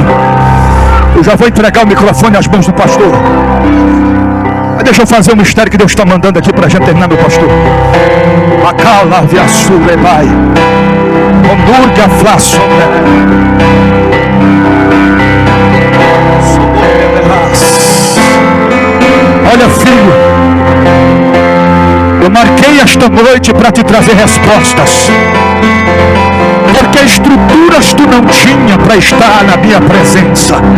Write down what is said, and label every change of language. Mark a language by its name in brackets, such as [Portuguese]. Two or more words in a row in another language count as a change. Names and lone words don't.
[Portuguese] Eu já vou entregar o microfone às mãos do pastor. Mas deixa eu fazer um mistério que Deus está mandando aqui para a gente terminar, meu pastor. Acala viasulebai, ondurga flaço. Olha, filho, eu marquei esta noite para te trazer respostas. Porque estruturas tu não tinha para estar na minha presença.